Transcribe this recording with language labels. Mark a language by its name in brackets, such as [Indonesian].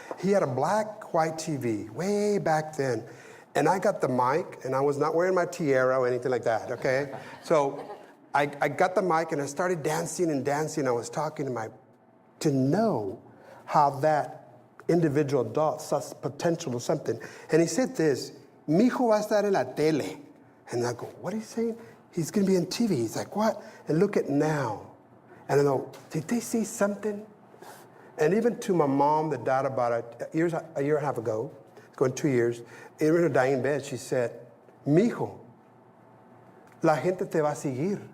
[English] He had a black-white TV way back then. And I got the mic, and I was not wearing my tiara or anything like that, okay? So I got the mic, and I started dancing and dancing. I was talking to know how that individual adult saw potential or something. And he said this, [Spanish] mi hijo va a estar en la tele. [English] And I go, what are you saying? He's going to be on TV. He's like, what? And look at now. And I go, did they see something? And even to my mom that died about a year and a half ago, it's going 2 years, in her dying bed, she said, [Spanish] mi hijo, la gente te va a seguir.